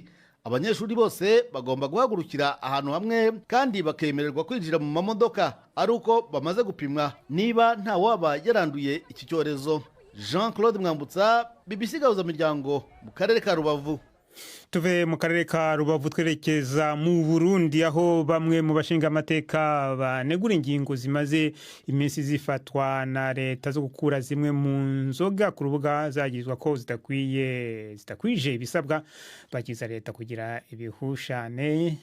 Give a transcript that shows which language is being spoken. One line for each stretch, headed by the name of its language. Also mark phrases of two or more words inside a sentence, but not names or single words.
Kinyarwanda: Abanyeshuri bose bagomba guhagurukira ahantu hamwe kandi bakemererwa kwinjira mu mamodoka ari uko bamaze gupimwa niba nta waba yaranduye iki cyorezo. Jean-Claude Mwambutsa, BBC Gahuzamiryango, mu karere ka Rubavu.
Rundi: Tuve mu karere ka Rubavu twerekeza mu Burundi, aho bamwe mu bashinga amateka banegura ingingo zimaze iminsi zifatwa na leta zo gukura zimwe mu nzoga ku rubuga zagirizwa ko zitakwije ibisabwa bagiza leta kugira ibihushane.